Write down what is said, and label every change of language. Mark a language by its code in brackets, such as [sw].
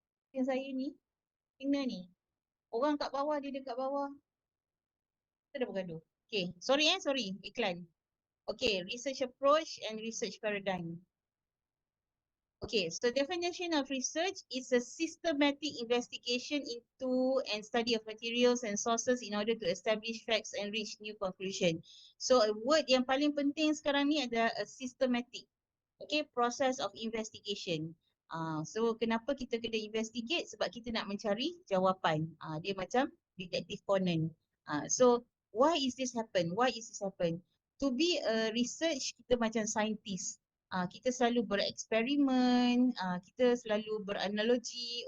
[ms] Yang saya ni, kena ni. Orang kat bawah, dia dekat bawah. Kita dah bergaduh. Okay, sorry. Iklan. [en] Okay, research approach and research paradigm. Okay, so definition of research is a systematic investigation into and study of materials and sources in order to establish facts and reach new conclusion. [ms] So a word yang paling penting sekarang ni adalah a systematic. [en] Okay, process of investigation. [ms] So kenapa kita kena investigate? Sebab kita nak mencari jawapan. Dia macam [en] detective Conan. So why is this happen? To be a research, [ms] kita macam scientist. Kita selalu bereksperimen, kita selalu beranalogi.